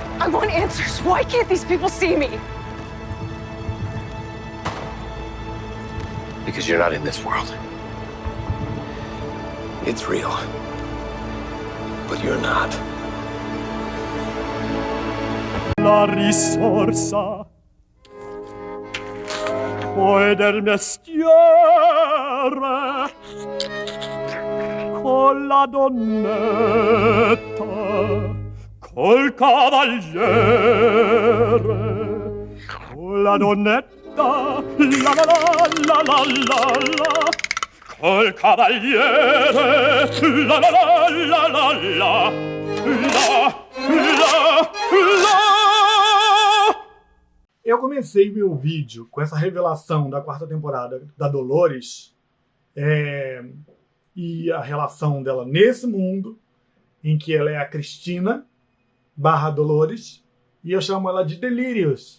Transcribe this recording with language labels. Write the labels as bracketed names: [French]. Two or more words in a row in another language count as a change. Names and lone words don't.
[English] I want answers. Why can't these people see me? Because you're not in this world. It's real. But you're not. [Italian] La risorsa poi del mestiere con la donnetta col cavaliere con la donnetta la la la la la la la col cavaliere la la la la la la la. [Portuguese] Eu comecei meu vídeo com essa revelação da quarta temporada da Dolores e a relação dela nesse mundo, em que ela é a Cristina / Dolores, e eu chamo ela de Delirious.